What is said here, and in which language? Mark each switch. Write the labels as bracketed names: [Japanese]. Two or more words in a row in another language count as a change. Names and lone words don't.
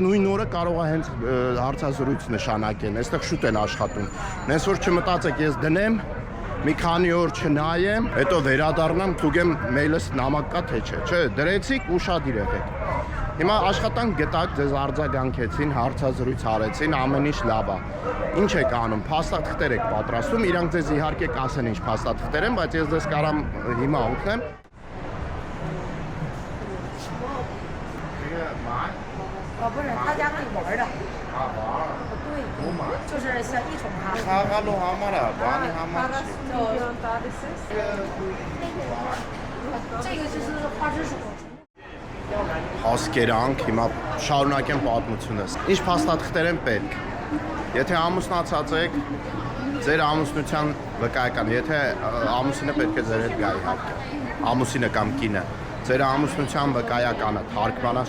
[Armenian] նույն օրը կարող է հենց հարցազրույց նշանակեն, այստեղ շուտ են աշխատում։ Նենց որ չմտածեք, ես դնեմ, մի քանի օր չնայեմ, հետո վերադառնամ, թուգեմ մեյլս նամակ կա թե չէ, չէ, դրեցիք ուշադիր եղեք։ Հիմա աշխատանք գտակ, ձեզ արձագանքեցին, հարցազրույց արեցին, ամեն ինչ լավ է։ Ինչ եք անում, փաստաթղթեր եք պատրաստում, իրանք ձեզ իհարկե կասեն ինչ փաստաթղթեր են, բայց ես ձեզ կարամ հիմա օգնեմ։ [Chinese] 不是，他家可以玩的。对，就是像一宠它。 [Armenian] Խաղալու համար է, բանի համար չի։ [Chinese] 这个就是花枝鼠。 [Armenian] Հասկերանք, հիմա շարունակեմ պատմությունս։ Ինչ փաստաթղթեր են պետք։ Եթե ամուսնացած եք, ձեր ամուսնության վկայական, եթե ամուսինը պետք է ձեր հետ գա իհարկե, ամուսինը կամ կինը, ձեր ամուսնության վկայականը թարգմանած